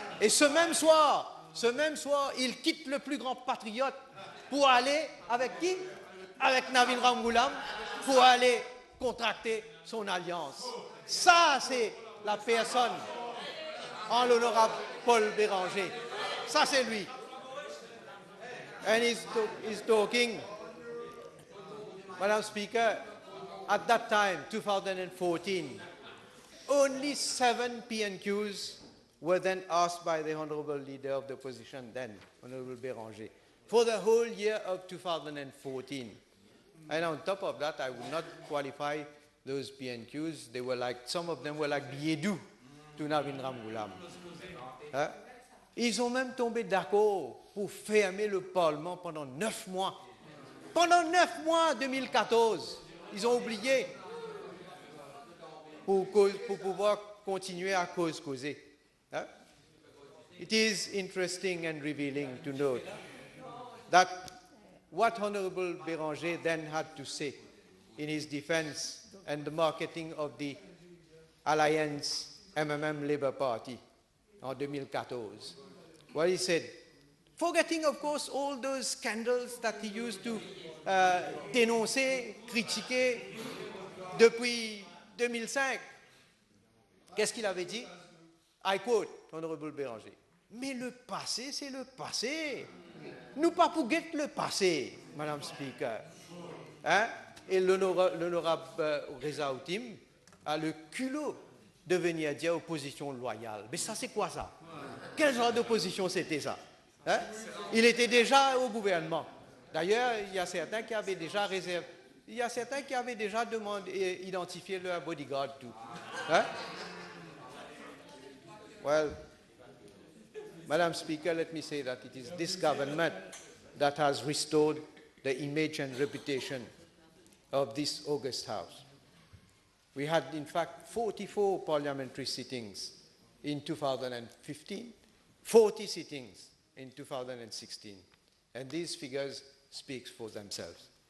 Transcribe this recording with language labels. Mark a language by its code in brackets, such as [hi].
[fr] Et ce même soir, il quitte le plus grand patriote pour aller avec qui? Avec Navin Ramgoolam, pour aller contracter son alliance. Ça, c'est la personne en l'honorable Paul Béranger. Ça, c'est lui. [en] And he's talking, Madam Speaker, at that time, 2014, only 7 PNQs were then asked by the Honourable Leader of the Opposition then, Honourable Béranger, for the whole year of 2014. And on top of that, I would not qualify those PNQs. They were like, some of them were like billets doux to Navin Ramgoolam. Hein? [fr] Ils ont même tombé d'accord pour fermer le Parlement pendant 9 mois. Pendant 9 mois, 2014, ils ont oublié pour pouvoir continuer à causer. Hein? [en] It is interesting and revealing to note that what Honourable Béranger then had to say in his defense and the marketing of the Alliance MMM Labour Party en 2014. Well, he said, forgetting, of course, all those scandals that he used to [fr] dénoncer, critiquer depuis 2005. Qu'est-ce qu'il avait dit? [en] I quote, Honourable Béranger. [fr] Mais le passé, c'est le passé. Nous pas forget le passé, Madame Speaker. Hein? Et l'honorable Reza Outim a le culot de venir dire opposition loyale. Mais ça, c'est quoi ça? Quel genre d'opposition c'était ça? Hein? Il était déjà au gouvernement. D'ailleurs, il y a certains qui avaient déjà réservé, il y a certains qui avaient déjà demandé, identifié leur bodyguard tout. Hein? [en] Well, Madam Speaker, let me say that it is this government that has restored the image and reputation of this august House. We had, in fact, 44 parliamentary sittings in 2015, 40 sittings in 2016, and these figures speak for themselves.